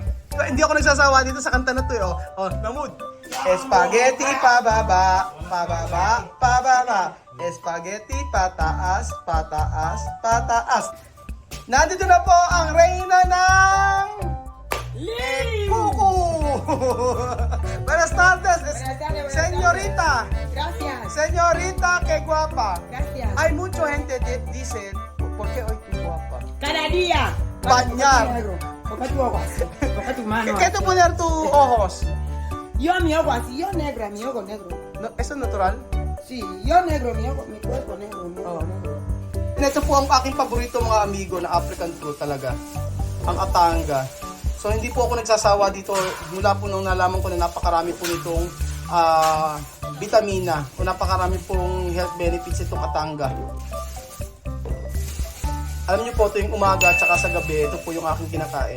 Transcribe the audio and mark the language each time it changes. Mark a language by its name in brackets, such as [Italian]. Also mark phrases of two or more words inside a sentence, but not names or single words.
[Filipino] Hindi ako nagsasawa dito sa kanta na to Mahmoud. Spaghetti pababa, pababa, pababa. Spaghetti pataas, pataas, pataas. Nandito na po ang reyna ng Kuku. [Spanish] Buenas tardes, señorita. Gracias. Señorita, qué guapa. Gracias. Hay mucha gente dice, ¿por qué hoy tú guapa? Cada día. Bañar. Toca tu ojos. Toca tu mano. ¿Qué tú poner tus ojos? Yo mi ojo así, yo negra, mi ojo negro. No, ¿eso es natural? Sí, yo negro, mi ojo, mi cuerpo negro, negro, Oh. negro. [Filipino] Ito po ang aking paborito mga amigo na [English] African fruit [Filipino] talaga. Ang atanga. So hindi po ako nagsasawa dito mula po nung nalaman ko na napakarami po nitong vitamina o napakarami pong [English] health benefits [Filipino] itong atanga. Alam niyo po, ito yung umaga at saka sa gabi, ito po yung aking kinakain.